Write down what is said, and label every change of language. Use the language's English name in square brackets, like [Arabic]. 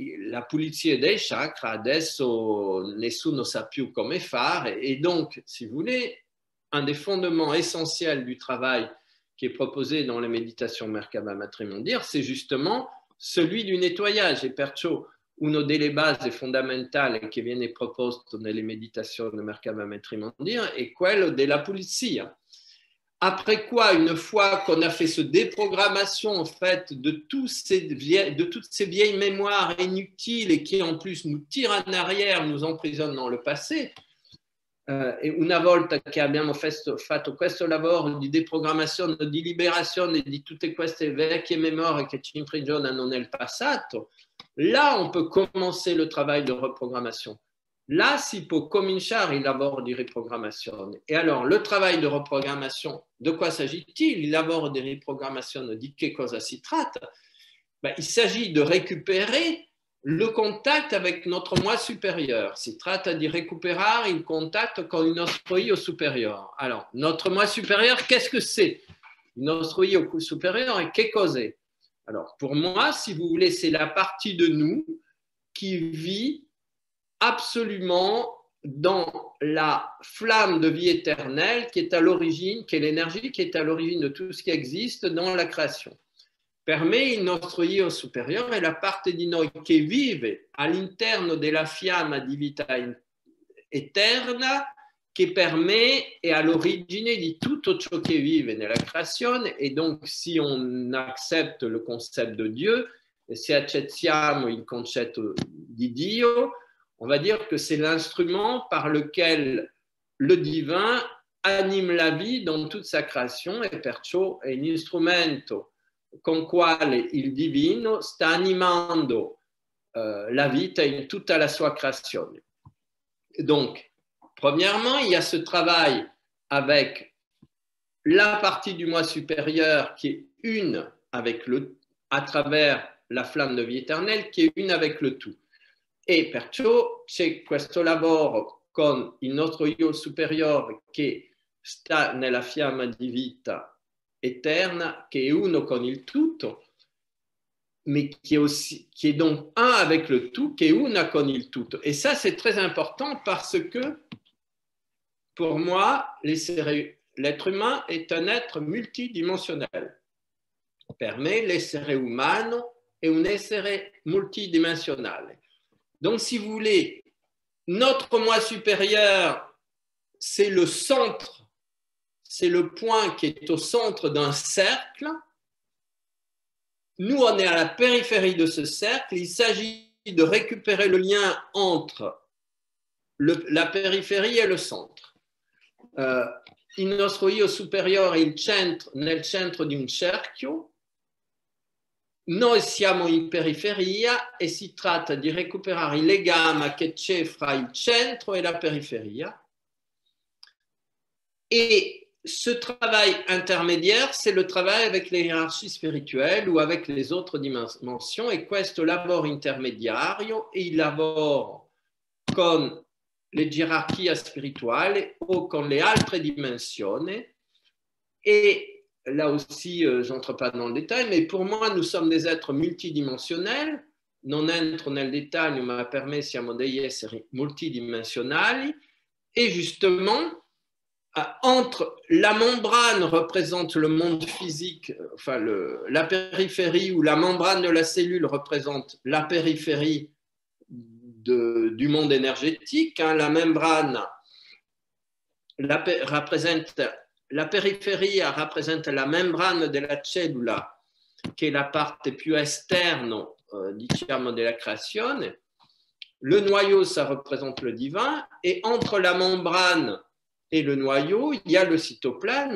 [Italian] La pulizia dei chakras, adesso nessuno sa più come fare, [French] et donc, si vous voulez, un des fondements essentiels du travail qui est proposé dans les méditations Merkaba Matrimondir, c'est justement celui du nettoyage. [Italian] E perciò uno delle basi fondamentali che viene proposto nelle meditazioni Merkaba Matrimondir è quello della pulizia. [French] Après quoi, une fois qu'on a fait ce déprogrammation en fait de toutes ces vieilles mémoires inutiles et qui en plus nous tirent en arrière, nous emprisonnent dans le passé, [Italian] e una volta che abbiamo fatto questo lavoro di deprogrammazione, di liberazione di tutte queste vecchie memorie che ci imprigionano nel passato, [French] là on peut commencer le travail de reprogrammation. [Italian] Là si può cominciare il lavoro di riprogrammazione. [French] Et alors, le travail de reprogrammation, de quoi s'agit-il? [Italian] Il lavoro di riprogrammazione, di che cosa si tratta? [French] Ben, il s'agit de récupérer le contact avec notre moi supérieur. [Italian] Si tratta di recuperare il contatto con il nostro io superiore. [French] Alors, notre moi supérieur, qu'est-ce que c'est? [Italian] Il nostro io [French] supérieur, et [Italian] che cos'è? [French] Alors, pour moi, si vous voulez, c'est la partie de nous qui vit absolument dans la flamme de vie éternelle qui est à l'origine, qui est l'énergie qui est à l'origine de tout ce qui existe dans la création. [Italian] Per me il nostro io superiore è la parte di noi che vive all'interno della fiamma di vita eterna che per me è all'origine di tutto ciò che vive nella creazione. [French] Et donc si on accepte le concept de Dieu, [Italian] e se accettiamo il concetto di Dio, [French] on va dire que c'est l'instrument par lequel le divin anime la vie dans toute sa création, [Italian] e perciò è l'instrumento con quale il divino sta animando la vita in tutta la sua creazione. [French] Donc, premièrement, il y a ce travail avec la partie du moi supérieur qui est une avec à travers la flamme de vie éternelle, qui est une avec le tout. [Italian] E perciò c'è questo lavoro con il nostro io superiore che sta nella fiamma di vita eterna, che è uno con il tutto, [French] mais qui est donc un avec le tout, [Italian] qui est una con il tutto. [French] Et ça, c'est très important parce que, pour moi, l'être humain est un être multidimensionnel. [Italian] Per me, l'essere umano è un essere multidimensionale. [French] Donc, si vous voulez, notre moi supérieur, c'est le centre, c'est le point qui est au centre d'un cercle. nous, on est à la périphérie de ce cercle. Il s'agit de récupérer le lien entre la périphérie et le centre. [Italian] Il nostro io superiore, nel centro di un cerchio. Noi siamo in periferia e si tratta di recuperare il legame che c'è fra il centro et la periferia. [French] Et ce travail intermédiaire, c'est le travail avec les hiérarchies spirituelles ou avec les autres dimensions. [Italian] E questo lavoro intermediario, il lavoro con le gerarchie spirituali o con le altre dimensioni. [French] Et là aussi, je n'entre pas dans le détail, mais pour moi, nous sommes des êtres multidimensionnels. [Italian] Non entro nel dettaglio, ma per me siamo degli esseri multidimensionali. [French] Et justement, entre la membrane représente le monde physique, enfin la périphérie, ou la membrane de la cellule représente la périphérie du monde énergétique. La membrane représente [Italian] la periferia, rappresenta la membrana della cellula, che è la parte più esterna, diciamo, della creazione. [French] Le noyau, ça représente le divin. Et entre la membrane et le noyau, il y a le cytoplasme.